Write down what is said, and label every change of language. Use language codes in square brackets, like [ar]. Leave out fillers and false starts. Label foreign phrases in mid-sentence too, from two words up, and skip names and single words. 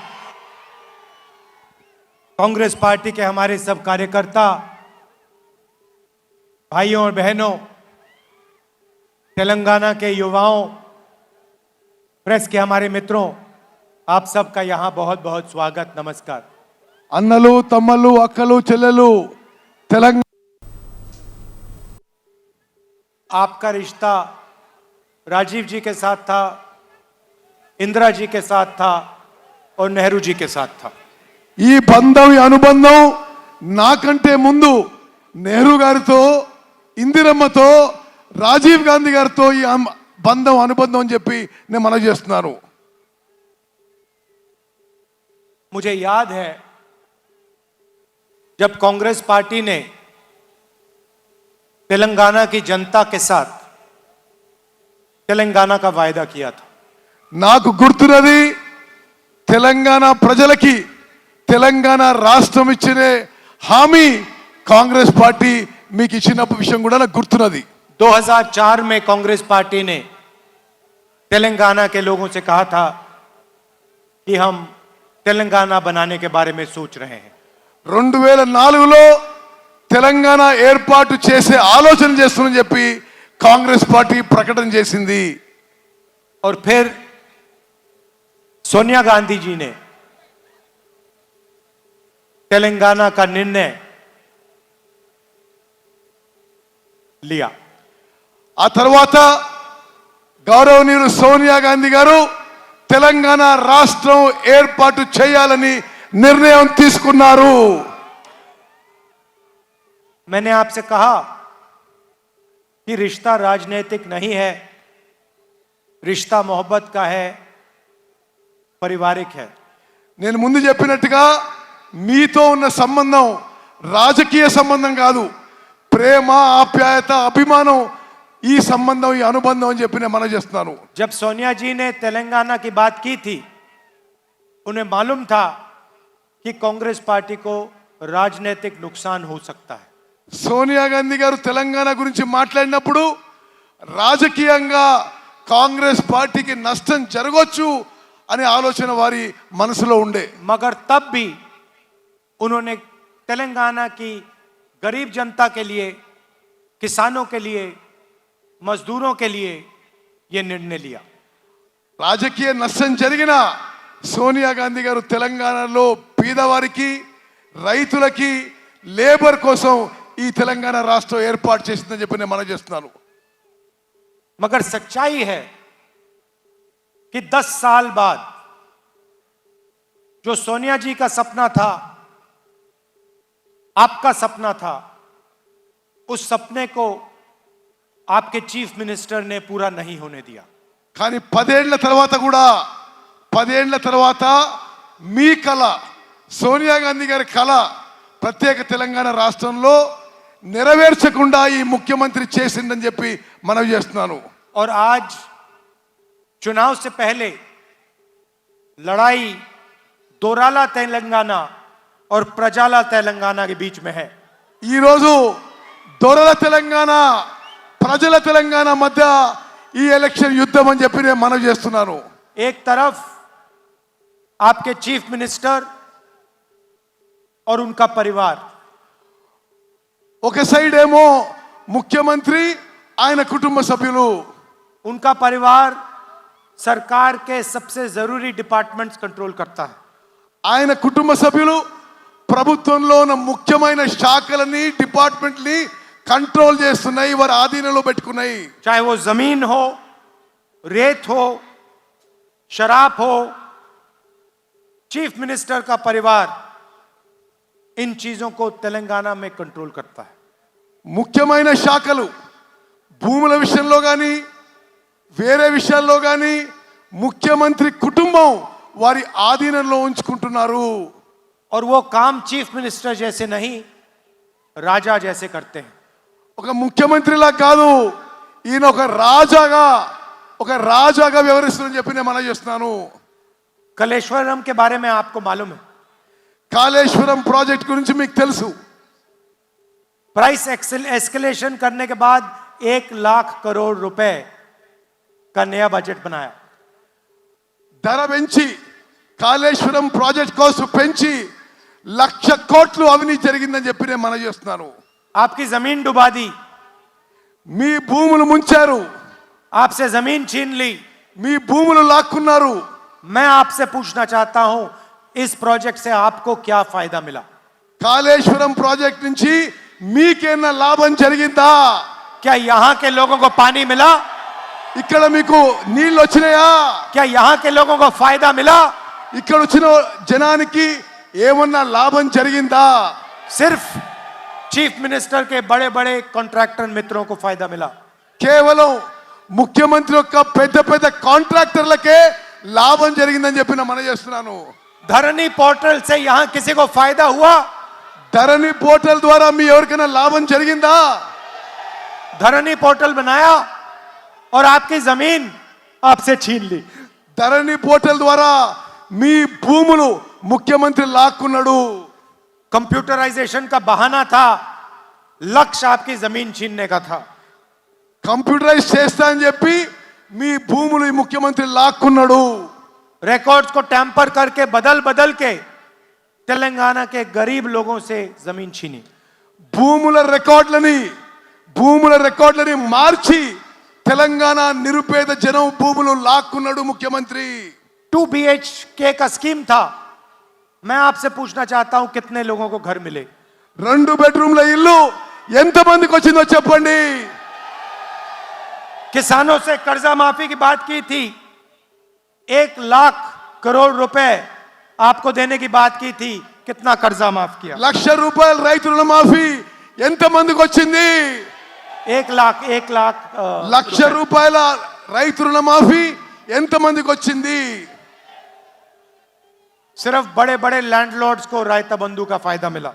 [hi] कांग्रेस पार्टी के हमारे सब कार्यकर्ता भाइयों और बहनों, तेलंगाना के युवाओं, प्रेस के हमारे मित्रों, आप सबका यहाँ बहुत बहुत स्वागत, नमस्कार. [te] అన్నలూ తమ్ముళ్లూ అక్కలూ చెల్లెళ్లూ తెలంగాణ [hi] आपका रिश्ता राजीव जी के साथ था, इंदिरा जी के साथ था और नेहरू जी के साथ था. [te] ఈ బంధం ఈ అనుబంధం నాకంటే ముందు నెహ్రూ గారితో, ఇందిరమ్మతో, రాజీవ్ గాంధీ గారితో ఈ బంధం అనుబంధం అని చెప్పి నేను మనవి చేస్తున్నాను. [hi] मुझे याद है जब कांग्रेस पार्टी ने तेलंगाना की जनता के साथ तेलंगाना का वायदा किया था. [te] నాకు గుర్తున్నది తెలంగాణ ప్రజలకి తెలంగాణ రాష్ట్రం ఇచ్చిన హామీ కాంగ్రెస్ పార్టీ మీకు ఇచ్చిన విషయం కూడా నాకు గుర్తున్నది. [hi] 2004 में कांग्रेस पार्टी ने तेलंगाना के लोगों से कहा था कि हम तेलंगाना बनाने के बारे में सोच रहे हैं. [te] 2004లో తెలంగాణ ఏర్పాటు చేసే ఆలోచన చేస్తుందని చెప్పి కాంగ్రెస్ పార్టీ ప్రకటన చేసింది. [hi] और फिर सोनिया गांधी जी ने तेलंगाना का निर्णय लिया. [te] ఆ తర్వాత గౌరవనీయులు సోనియా గాంధీ గారు తెలంగాణ రాష్ట్రం ఏర్పాటు చేయాలని నిర్ణయం తీసుకున్నారు. [hi] मैंने आपसे कहा कि रिश्ता राजनीतिक नहीं है, रिश्ता मोहब्बत का है, पारिवारिक है. [te] నేను ముందు చెప్పినట్టుగా మీతో ఉన్న సంబంధం రాజకీయ సంబంధం కాదు, ప్రేమ, ఆప్యాయత, అభిమానం, ఈ సంబంధం, ఈ అనుబంధం అని చెప్పి నేను మనవి చేస్తున్నాను. [hi] जब सोनिया जी ने तेलंगाना की बात की थी, उन्हें मालूम था कि कांग्रेस पार्टी को राजनीतिक नुकसान हो सकता है. [te] సోనియా గాంధీ గారు తెలంగాణ గురించి మాట్లాడినప్పుడు రాజకీయంగా కాంగ్రెస్ పార్టీకి నష్టం జరగొచ్చు అనే ఆలోచన వారి మనసులో ఉండే. [hi] मगर तब भी उन्होंने तेलंगाना की गरीब जनता के लिए, किसानों के लिए, मजदूरों के लिए यह निर्णय लिया. [te] రాజకీయ నష్టం జరిగినా సోనియా గాంధీ గారు తెలంగాణలో పేదవారికి, రైతులకి, లేబర్ కోసం ఈ తెలంగాణ రాష్ట్రం ఏర్పాటు చేసిందని చెప్పి నేను మనవి చేస్తున్నాను. [hi] मगर सच्चाई है कि 10 साल बाद जो सोनिया जी का सपना था, आपका सपना था, उस सपने को आपके [en] Chief Minister [hi] ने पूरा नहीं होने दिया. [te] కానీ 10 ఏళ్ల తర్వాత కూడా 10 ఏళ్ల తర్వాత మీ కళ, సోనియా గాంధీ గారి కళ ప్రత్యేక తెలంగాణ రాష్ట్రంలో నెరవేర్చకుండా ఈ ముఖ్యమంత్రి చేసిందని చెప్పి మనవి చేస్తున్నాను. [hi] और आज चुनाव से पहले लड़ाई दोराला तेलंगाना और प्रजाला तेलंगाना के बीच में है. [te] ఈ రోజు దొరల తెలంగాణ, ప్రజల తెలంగాణ మధ్య ఈ ఎలక్షన్ యుద్ధం అని చెప్పి నేను మనవి చేస్తున్నాను. [hi] एक तरफ आपके [en] Chief Minister [hi] और उनका परिवार, [te] ఒక సైడ్ ఏమో ముఖ్యమంత్రి, ఆయన కుటుంబ సభ్యులు, [hi] उनका परिवार सरकार के सबसे जरूरी [en] departments control [hi] करता है. [te] ఆయన కుటుంబ సభ్యులు ప్రభుత్వంలో ఉన్న ముఖ్యమైన శాఖలని, [en] departmentni control [te] చేస్తున్నాయి, వారి ఆధీనంలో పెట్టుకున్నాయి. [hi] चाहे वो जमीन हो, रेत हो, शराब हो, [en] Chief Minister [hi] का परिवार इन चीजों को तेलंगाना में कंट्रोल करता है। [te] ముఖ్యమైన శాఖలు భూముల విషయంలో కానీ వేరే విషయాల్లో కానీ ముఖ్యమంత్రి కుటుంబం వారి ఆధీనంలో ఉంచుకుంటున్నారు. [hi] और वो काम [en] Chief Minister [hi] जैसे नहीं, राजा जैसे करते हैं। [te] ఒక ముఖ్యమంత్రిలా కాదు, ఈయన ఒక రాజాగా వ్యవహరిస్తున్నారని చెప్పి నేను మనం చేస్తున్నాను. [hi] कलेश्वरम के बारे में आपको मालूम है? [te] కాళేశ్వరం ప్రాజెక్ట్ గురించి మీకు తెలుసు. [en] price escalation [hi] करने के बाद 1,00,000 करोड़ रुपए का नया बजट बनाया। [te] ధర పెంచి కాళేశ్వరం ప్రాజెక్ట్ కోసం పెంచి 1,00,000 కోట్లు అవినీతి జరిగిందని చెప్పి నేను మనం చేస్తున్నాను. [hi] आपकी जमीन डुबा दी, [te] మీ భూములు ముంచారు, [hi] आपसे जमीन छीन ली। [te] మీ భూములు లాక్కున్నారు. [hi] मैं आपसे पूछना चाहता हूं, इस प्रोजेक्ट से आपको क्या फायदा मिला? [te] కాళేశ్వరం ప్రాజెక్ట్ నుంచి మీకేనా లాభం జరిగిందా? [hi] क्या यहां के लोगों को पानी मिला? [te] ఇక్కడ మీకు నీళ్ళు వచ్చినాయా? [hi] क्या यहां के लोगों को फायदा मिला? [te] ఇక్కడ వచ్చిన జనానికి ఏమన్నా లాభం జరిగిందా? [hi] सिर्फ [en] Chief Minister [hi] के बड़े बड़े कॉन्ट्रैक्टर मित्रों को फायदा मिला। [te] కేవలం ముఖ్యమంత్రి యొక్క పెద్ద పెద్ద కాంట్రాక్టర్లకే లాభం జరిగిందని చెప్పి నేను మనం చేస్తున్నాను. [hi] धरनी पोर्टल से यहां किसी को फायदा हुआ? [te] ధరణి పోర్టల్ ద్వారా మీ ఎవరికైనా లాభం జరిగిందా? [hi] धरनी पोर्टल बनाया और आपकी जमीन आपसे छीन ली। [te] ధరణి పోర్టల్ ద్వారా మీ భూములు ముఖ్యమంత్రి లాక్కున్నాడు. [hi] कंप्यूटराइजेशन का बहाना था, लक्ष्य आपकी जमीन छीनने का था। [te] కంప్యూటరైజ్ చేస్తా అని చెప్పి మీ భూములు ఈ ముఖ్యమంత్రి లాక్కున్నాడు. [hi] रिकॉर्ड्स को टैंपर करके बदल बदल के तेलंगाना के गरीब लोगों से जमीन छीनी। [te] భూముల రికార్డులని మార్చి తెలంగాణ నిరుపేద జనం భూములు లాక్కున్నాడు ముఖ్యమంత్రి. [hi] 2 BHK का स्कीम था। मैं आपसे पूछना चाहता हूं, कितने लोगों को घर मिले? [te] 2 బెడ్రూమ్ల ఇల్లు ఎంతమందికి వచ్చిందో చెప్పండి. [hi] किसानों से कर्जा माफी की बात की थी, 1,00,000 करोड़ रुपए आपको देने की बात की थी, कितना कर्जा माफ किया? [te] 1,00,000 రూపాయలు రైతు రుణమాఫీ ఎంతమందికి వచ్చింది? 1,00,000 1,00,000 రూపాయల రైతు రుణమాఫీ ఎంతమందికి వచ్చింది? [hi] सिर्फ बड़े बड़े लैंडलॉर्ड्स को रायता बंधु का फायदा मिला।